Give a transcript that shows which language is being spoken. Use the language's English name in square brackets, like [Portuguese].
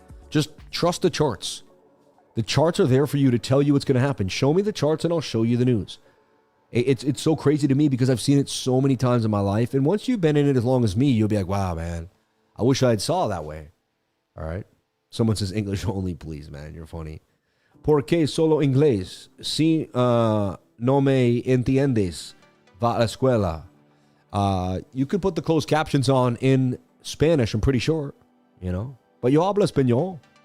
[English] Just trust the charts. The charts are there for you to tell you what's going to happen. Show me the charts and I'll show you the news. It's so crazy to me because I've seen it so many times in my life. And once you've been in it as long as me, you'll be like, wow, man, I wish I had saw that way. All right. Someone says English only, please, man. You're funny. [Spanish] ¿Por qué solo inglés? Si no me entiendes, va a la escuela. [English] You could put the closed captions on in Spanish, I'm pretty sure, But [Spanish] yo hablo español.